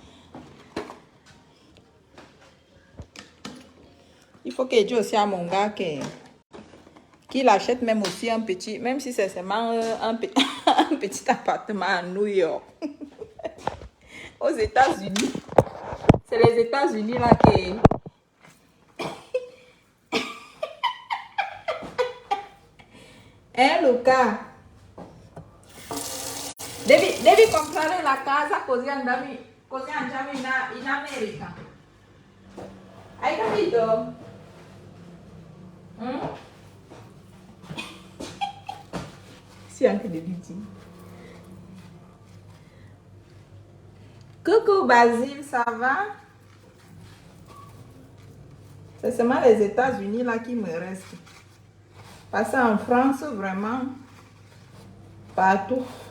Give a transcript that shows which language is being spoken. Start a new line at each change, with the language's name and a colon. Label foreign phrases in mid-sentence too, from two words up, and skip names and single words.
French: Il faut que je dise aussi à mon gars qu'il achète même aussi un petit, même si c'est seulement un petit appartement à New York. Aux États-Unis. C'est les États-Unis là qui... Luca?
Italian: Devi comprare la casa così andiamo in America. Hai capito? Sì, anche dei vicini.
French: Coucou Basile, ça va? C'est seulement les États-Unis là qui me restent. Parce qu'en France, vraiment, partout.